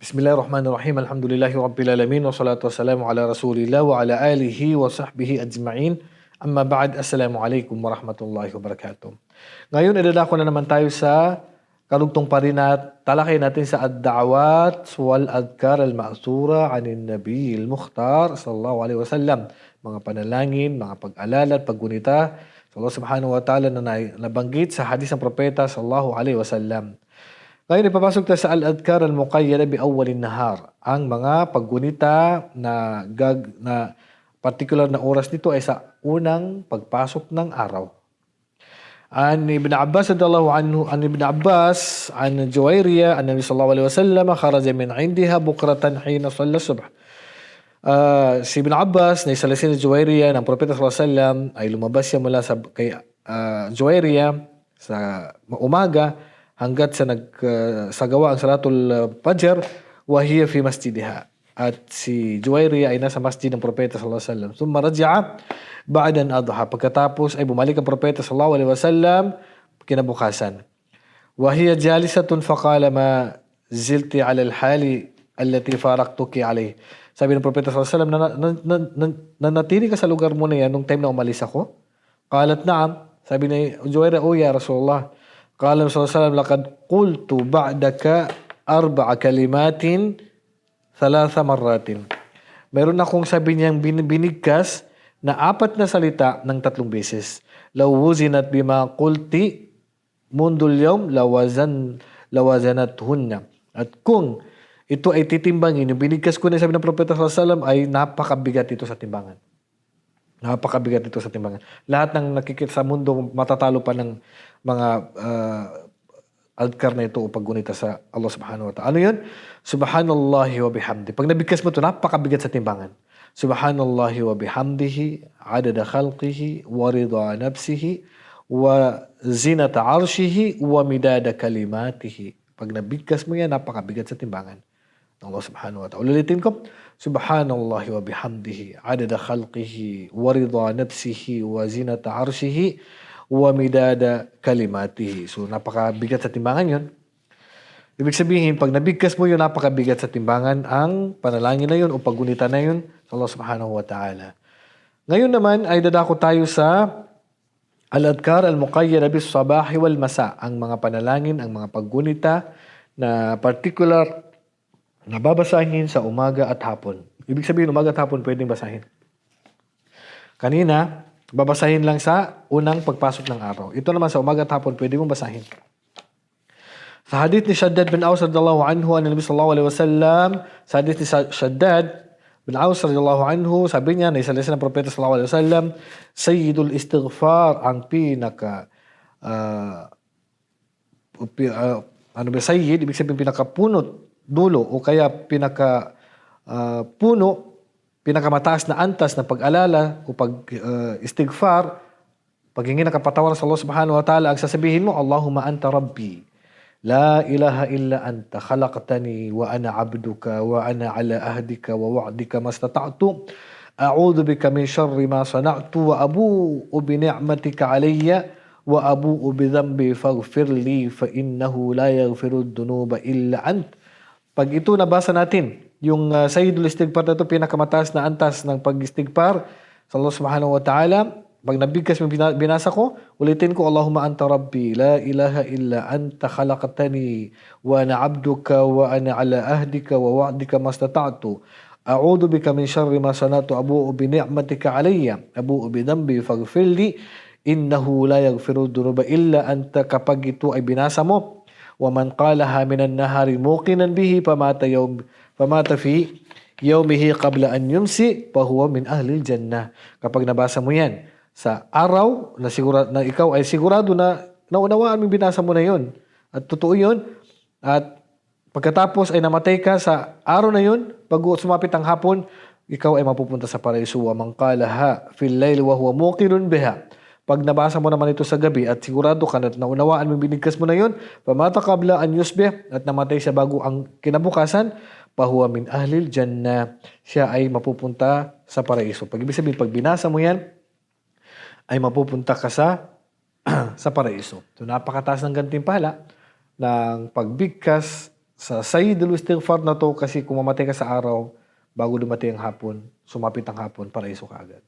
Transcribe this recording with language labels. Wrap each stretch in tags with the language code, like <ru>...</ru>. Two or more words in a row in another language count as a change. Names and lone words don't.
<ar>بسم الله الرحمن الرحيم. الحمد لله رب العالمين والصلاة والسلام على رسول الله وعلى آله وصحبه أجمعين. أما بعد. السلام عليكم ورحمة الله وبركاته.</ar> <tl>Ngayon idadako na naman tayo sa karugtong pa rin na talakay natin sa</tl> <ar>الدعوات والأذكار المأثورة عن النبي المختار صلى الله عليه وسلم.</ar> <tl>Mga panalangin, mga pag-alala at paggunita sa Allah</tl> <ar>سبحانه وتعالى</ar> <tl>na nabanggit sa hadis ng propeta</tl> <ar>صلى الله عليه وسلم.</ar> <tl>Ngayon, ipapasok tayo sa</tl> <ar>الأذكار المقيدة بأول النهار.</ar> <tl>Ang mga paggunita na particular na oras nito ay sa unang pagpasok ng araw.</tl> <ar>عن ابن عباس رضي الله عنه، عن ابن عباس عن جويرية عن النبي صلى الله عليه وسلم خرج من عندها بكرة حين صلى الصبح.</ar> <tl>Si Ibn Abbas na isalasin ni Juwairiya ng propeta</tl> <ar>صلى الله عليه وسلم</ar> <tl>ay lumabas siya mula sa kay Juwairiya sa umaga hanggat sa nagsagawa ang</tl> <ar>صلاة الفجر وهي في مسجدها.</ar> <tl>At si Juwairiya ay nasa masjid ng propeta</tl> <ar>صلى الله عليه وسلم. ثم رجع بعد أن أضحى.</ar> <tl>Pagkatapos ay bumalik ang propeta</tl> <ar>صلى الله عليه وسلم</ar> <tl>kinabukasan.</tl> <ar>وهي جالسة فقال ما زلت على الحال التي فارقتك عليها.</ar> <tl>Sabi ng propeta</tl> <ar>صلى الله عليه وسلم,</ar> <tl>nanatili ka sa lugar mo na yan nung time na umalis ako?</tl> <ar>قالت نعم.</ar> <tl>Sabi ni Juwairiya,</tl> <ar>"Oh يا رسول الله." قال صلى الله عليه وسلم لقد قلت بعدك 4 كلمات 3 مرات."</ar> <tl>Meron akong sabi niyang binigkas na 4 na salita ng 3 beses.</tl> <ar>لو وزنت بما قلت منذ اليوم لوزنتهن.</ar> <tl>At kung ito ay titimbangin, yung binigkas ko na sabi ng propeta</tl> <ar>صلى الله عليه وسلم</ar> <tl>ay napakabigat ito sa timbangan. Napakabigat ito sa timbangan. Lahat ng nakikita sa mundo matatalo pa ng mga adhkar na ito o paggunita sa Allah</tl> <ar>سبحانه وتعالى.</ar> <tl>Ano yun?</tl> <ar>سبحان الله وبحمده.</ar> <tl>Pag nabigkas mo ito, napakabigat sa timbangan.</tl> <ar>سبحان الله وبحمده، عدد خلقه، ورضا نفسه، وزنة عرشه، ومداد كلماته.</ar> <tl>Pag nabigkas mo yan, napakabigat sa timbangan.</tl> <ar>الله سبحانه وتعالى.</ar> <tl>Ulitin ko.</tl> <ar>سبحان الله وبحمده، عدد خلقه، ورضا نفسه، وزنة عرشه، ومداد كلماته.</ar> <tl>So, napakabigat sa timbangan yun. Ibig sabihin, pag nabigkas mo yun, napakabigat sa timbangan ang panalangin na yun o paggunita na yun sa Allah</tl> <ar>سبحانه وتعالى.</ar> <tl>Ngayon naman ay dadako tayo sa</tl> <ar>الأذكار المقيدة بالصباح والمساء.</ar> <tl>Ang mga panalangin, ang mga paggunita na particular na babasahin sa umaga at hapon. Ibig sabihin, umaga at hapon pwedeng basahin. Kanina, babasahin lang sa unang pagpasok ng araw. Ito naman sa umaga at hapon, pwede mong basahin. Sa hadith ni Shaddad bin Aus</tl> <ar>رضي الله عنه، عن النبي صلى الله عليه وسلم,</ar> <tl>sa hadith ni Shaddad bin Aus</tl> <ar>رضي الله عنه,</ar> <tl>sabi niya, naisalasin ng propeta</tl> <ar>صلى الله عليه وسلم, سيد الاستغفار,</ar> <tl>ang pinaka sayyid, ibig sabihin pinakapunot, dulo, o kaya pinakamataas na antas na pag-alala o pag-istighfar, paghingi ng kapatawaran sa Allah</tl> <ar>سبحانه وتعالى,</ar> <tl>ang sasabihin mo,</tl> <ar>اللهم أنت ربي، لا إله إلا أنت، خلقتني وأنا عبدك وأنا على عهدك ووعدك ما استطعت، أعوذ بك من شر ما صنعت وأبوء بنعمتك علي وأبوء بذنبي فاغفر لي فإنه لا يغفر الذنوب إلا أنت.</ar> <tl>Pag ito nabasa natin, yung</tl> <ar>سيد الاستغفار</ar> <tl>na ito, pinakamataas na antas ng pag-istighfar sa Allah</tl> <ar>سبحانه وتعالى.</ar> <tl>Pag nabigkas mo binasa ko, ulitin ko,</tl> <ar>اللهم أنت ربي، لا إله إلا أنت خلقتني، وأنا عبدك، وأنا على عهدك، ووعدك ما استطعت. أعوذ بك من شر ما صنعت، أبوء بنعمتك علي، أبوء بذنبي فاغفر لي، إنه لا يغفر الذنوب إلا أنت.</ar> <tl>Kapag ito ay binasa mo,</tl> <ar>ومن قالها من النهار موقنا بها فمات في يومه قبل أن يمسي فهو من أهل الجنة.</ar> <tl>Kapag nabasa mo yan sa araw na na ikaw ay sigurado na naunawaan mo binasa mo na yon at totoo yon, at pagkatapos ay namatay ka sa araw na yon, pag sumapit ang hapon, ikaw ay mapupunta sa paraiso.</tl> <ar>ومن قالها في الليل وهو موقن بها.</ar> <tl>Pag nabasa mo naman ito sa gabi at sigurado ka na naunawaan mo, binigkas mo na yun,</tl> <ar>فمات قبل أن يصبح,</ar> <tl>at namatay siya bago ang kinabukasan,</tl> <ar>فهو من أهل الجنة,</ar> <tl>siya ay mapupunta sa paraiso. Pag ibig sabihin, pag binasa mo yan, ay mapupunta ka sa paraiso. So napakataas ng gantimpala ng pagbigkas Sa</tl> <ar>سيد الاستغفار</ar> <tl>na 'to kasi kung mamatay ka sa araw, bago dumating ang hapon, sumapit ang hapon, paraiso ka agad.</tl>